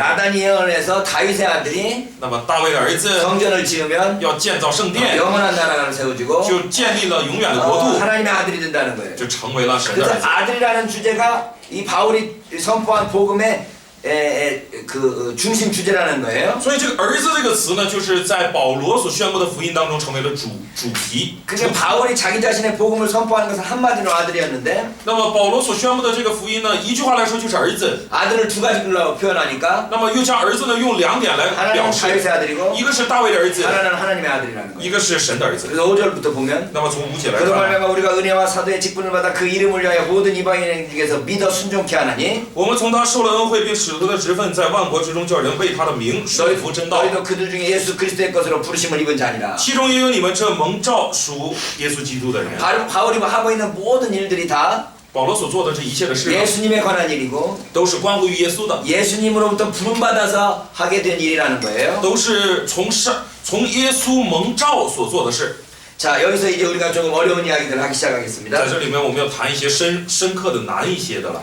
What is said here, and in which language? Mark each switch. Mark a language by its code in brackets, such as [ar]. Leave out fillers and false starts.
[ko] 나단이 예언을 해서 다윗의 아들이 [zh] 那么大卫的儿子 [ko] 성전을 지으면 [zh] 要建造圣殿， [ko] 영원한 나라를 세워주고 [zh] 就建立了永远的国度， [ko] 하나님의 아들이 된다는 거예요. [zh] 就成为了神的 [ko] 그래서 [zh] 儿子。 [ko] 아들이라는 주제가 이 바울이 선포한 복음의 그 중심 주제라는 거예요. [zh] 所以这个儿子这个词呢，就是在保罗所宣布的福音当中成为了主题。 [ko] 그게 바울이 자기 자신의 복음을 선포하는 것은 한마디로 아들이었는데 [zh] 那么保罗所宣布的这个福音呢，一句话来说就是儿子。 [ko] 아들을 두 가지로 표현하니까 [zh] 那么又将儿子呢用2点来 [ko] 하나는 [zh] 表示， [ko] 다윗의 아들이고 [zh] 一个是大卫的儿子， [ko] 하나는 하나님의 아들이라는 거예요. [zh] 一个是神的儿子。 [ko] 그래서 5절부터 보면 [zh] 那么从5节来 [ko] 그로 [zh] 看， [ko] 말미암아 우리가 은혜와 사도의 직분을 받아 그 이름을 위하여 모든 이방인 중에서 믿어 순종케 하나니 [zh] 我们从他受了恩惠，并使徒的职分，在万国之中叫人为他的名顺服真道。 [ko] 너희도 그들 중에 예수 그리스도의 것으로 부르심을 입은 자니라. [zh] 其中也有你们这蒙召属耶稣基督的人。 [ko] 바울이 하고 있는 모든 일들이 다 [zh] 保罗所做的这一切的事呢， [ko] 예수님에 관한 일이고 [zh] 都是关乎于耶稣的， [ko] 예수님으로부터 부름받아서 하게 된 일이라는 거예요. [zh] 都是从耶稣蒙召所做的事。 [ko] 자, 여기서 이제 우리가 조금 어려운 이야기들을 하기 시작하겠습니다. [zh] 这里面，我们要谈一些深刻的、难一些的了。